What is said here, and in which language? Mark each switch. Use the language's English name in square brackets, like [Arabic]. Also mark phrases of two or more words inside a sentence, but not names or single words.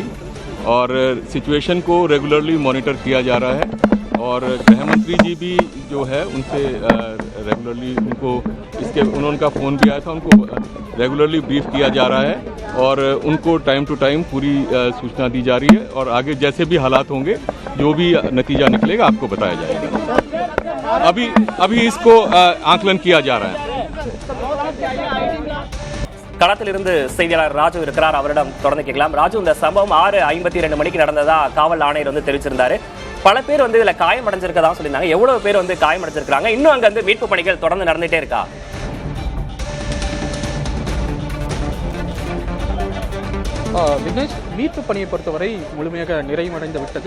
[Hindi] और सिचुएशन को [English] regularly monitor [Hindi] किया जा रहा है और गृह मंत्री जी भी जो है उनसे रेगुलरली उनका फ़ोन भी आया था, उनको [English] regularly brief [Hindi] किया जा रहा है और उनको [English] time to time [Hindi] पूरी सूचना दी जा रही है और आगे जैसे भी हालात होंगे, जो भी नतीजा निकलेगा आपको बताया जाएगा। अभी इसको आकलन किया जा रहा है। [Tamil] களத்திலிருந்து செய்தியாளர் ராஜு இருக்கிறார், அவரிடம் தொடர்ந்து கேட்கலாம். ராஜு, இந்த சம்பவம் 6:52 மணிக்கு நடந்ததா காவல் ஆணையர் தெரிவிச்சிருந்தாரு. பல பேர் இதுல காயம் அடைஞ்சிருக்கதா சொல்லியிருந்தாங்க. எவ்வளவு பேர் காயம் அடைஞ்சிருக்காங்க? இன்னும் அங்க மீட்பு பணிகள் தொடர்ந்து நடந்துட்டே இருக்கா? விக்னேஷ், மீட்பு பணியை பொறுத்தவரை முழுமையாக நிறைவடைந்து விட்டது.